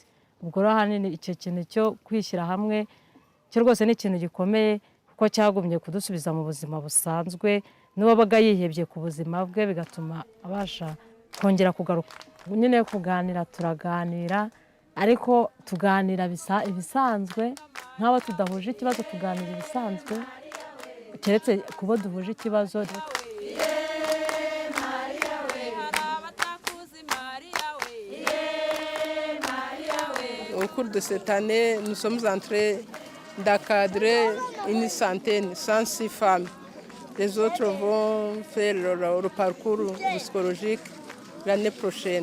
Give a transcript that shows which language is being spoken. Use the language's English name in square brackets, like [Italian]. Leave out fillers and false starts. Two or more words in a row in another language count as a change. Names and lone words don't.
[Kinyarwanda] Ubwo rero ahanini icyo kintu cyo kwishyira hamwe cyo rwose ni ikintu gikomeye kuko cyagumye kudusubiza mu buzima busanzwe n'uwabaga yihebye ku buzima bwe bigatuma abasha kongera kugaruka nyine kuganira turaganira ariko tuganira ibisanzwe nk'abo tudahuje ikibazo tuganira ibisanzwe keretse kubo duhuje ikibazo. [French] Au cours de cette année, nous sommes en train d'encadrer une centaine, 106 femmes. Les autres vont faire leur parcours psychologique l'année prochaine.